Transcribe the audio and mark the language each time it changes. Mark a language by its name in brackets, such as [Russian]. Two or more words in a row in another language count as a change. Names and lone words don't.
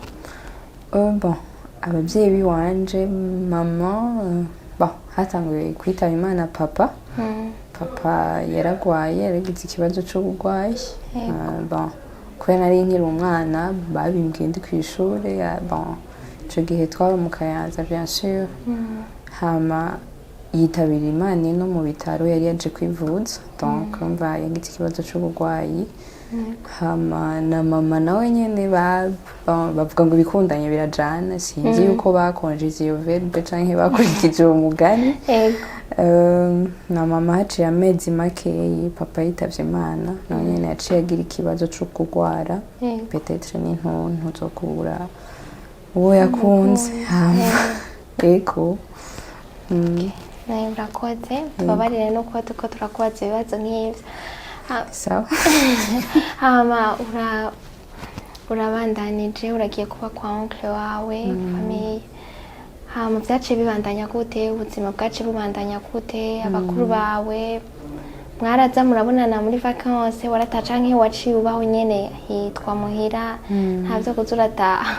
[Rundi] Bon abavyeyi biwanje mama bon hatanguye kwitaba Imana papa. Papa yaragwaye, yaragize ikibazo c'ubugwayi. Bon kubera nari nkiri umwana babimbwiye ndi kw'ishure bon ico gihe twaba mu Kayanza [French] bien sûr [Rundi] hama yitabira Imana no mu bitaro yari yaje kwivuza donc umva yagize ikibazo c'uburwayi hama na mama nawe nyene bavuga ngo ibikundanye birajana sinzi yuko bakonjeje iyo verbe canke bakurikije uwo mugani na mama haciye amezi makeyi papa yitavye Imana nawe nyene yaciye agira ikibazo co kurwara peut-être n'intuntu zo kubura uwo yakunze hama eko nawe urakoze tubabarire no kuba turiko turakubaza ibibazo nk'ivyo sawa hama urabandanije uragiye kuba kwa oncle wawe famille hama vyaciye bibandanya gute ubuzima bwaciye bubandanya gute abakuru bawe mwaraza murabonana muri vacances warataha canke waciye ubaho nyene hitwa muhira ntavyo kuza urataha